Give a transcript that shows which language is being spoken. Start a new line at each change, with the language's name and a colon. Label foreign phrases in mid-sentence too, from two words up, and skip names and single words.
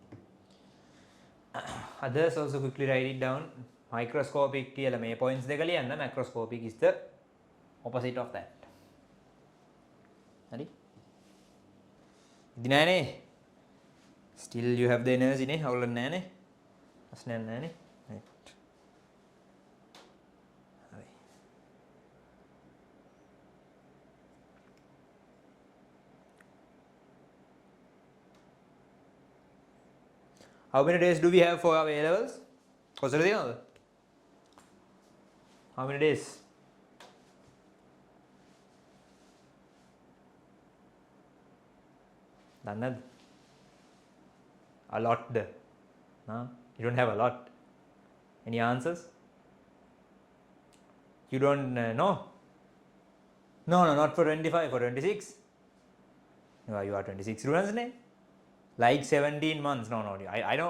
English: Others also quickly write it down.
Sinhala: Microscopic කියලා මේ points දෙක ලියන්න.
English: Macroscopic is the opposite of that.
Sinhala: හරි? ඉදි නෑනේ.
English: Still you have the energy නේ.
Sinhala: හවුලක් නෑනේ. ප්‍රශ්නයක් නෑනේ. Right. හරි.
English: How many days do we have for our A levels?
Sinhala: කොච්චර තියෙනවද?
English: How many days?
Sinhala: දන්නේ නැද්ද?
English: A lot. No? You don't have a lot. Any answers? You don't know? No, not for 25, for 26. No, you are 26 students, ne? Like 17 months. No. I know.